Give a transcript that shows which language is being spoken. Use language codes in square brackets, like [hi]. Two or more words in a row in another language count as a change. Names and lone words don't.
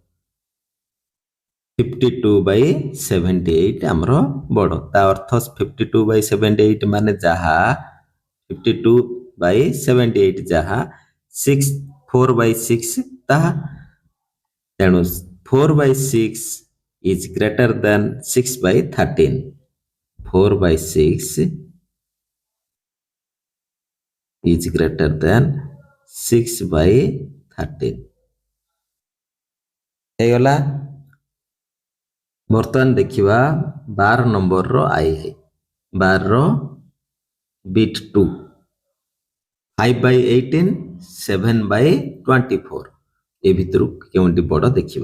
[or] 52/78 ଆମର ବଡ଼। ତା ଅର୍ଥ 52/78 ମାନେ ଯାହା, 52/78 ଯାହା, 6 4/6 ତାହା ତେଣୁ [en] 4/6 is greater than 6/13 4/6 is greater than 6/13 [or] ହେଇଗଲା। ବର୍ତ୍ତମାନ ଦେଖିବା 12 ନମ୍ବରର ଆଇ 12ର ବିଟ୍ 2 5/18 7/24 ଏ ଭିତରୁ କେଉଁଟି ବଡ଼ ଦେଖିବା।